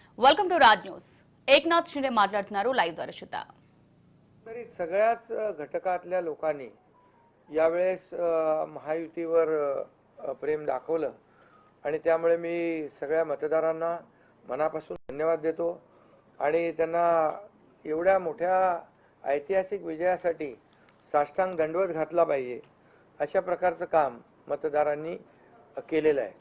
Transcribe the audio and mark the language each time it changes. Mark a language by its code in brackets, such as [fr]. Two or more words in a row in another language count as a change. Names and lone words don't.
[en] Welcome to Raj News. [te] एकनाथ शिंदे మాట్లాడుతున్నారు లైవ్ ద్వారా చూద్దాం. [mr] तरी सगळ्याच घटकातल्या लोकांनी यावेळेस महायुतीवर प्रेम दाखवलं आणि त्यामुळे मी सगळ्या मतदारांना मनापासून धन्यवाद देतो आणि त्यांना एवढ्या मोठ्या ऐतिहासिक विजयासाठी साष्टांग दंडवत घातला पाहिजे अशा प्रकारचं काम मतदारांनी केलेलं आहे.